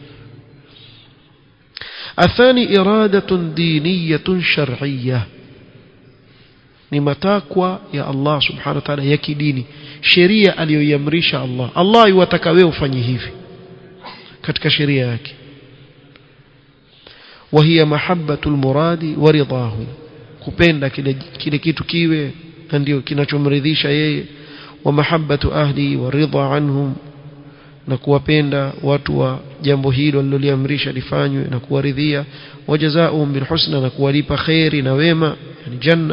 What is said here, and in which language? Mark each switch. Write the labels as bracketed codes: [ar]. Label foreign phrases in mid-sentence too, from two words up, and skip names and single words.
[ar] الثاني إرادة دينية شرعية, [sw] ni matakwa ya Allah [ar] سبحانه وتعالى [sw] ya kidini, sheria aliyoiamrisha Allah. Allah yuwataka wewe ufanye hivi katika sheria yake. [ar] وهي محبة المراد ورضاه, [sw] kupenda kile kitu kiwe ndio kinachomridhisha yeye. [ar] ومحبة أهله والرضا عنهم, [sw] na kuwapenda watu wa jambo hilo aliloliamrisha lifanywe na kuwaridhia. [ar] وجزاؤهم بالحسنى, [sw] na kuwalipa khairi na wema, yani janna.